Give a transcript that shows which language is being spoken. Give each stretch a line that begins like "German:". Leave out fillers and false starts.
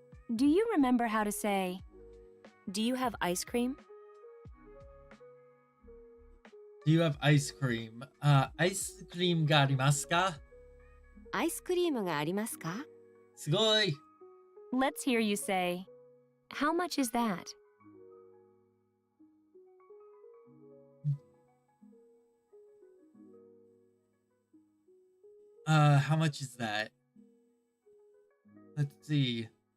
English: Do you remember how to say, do you have ice cream? Do you have ice cream?
Japanese: アイスクリームがありますか? アイスクリームがありますか? すごい。
English: Let's hear you say, how much is that? How much is that? Let's see.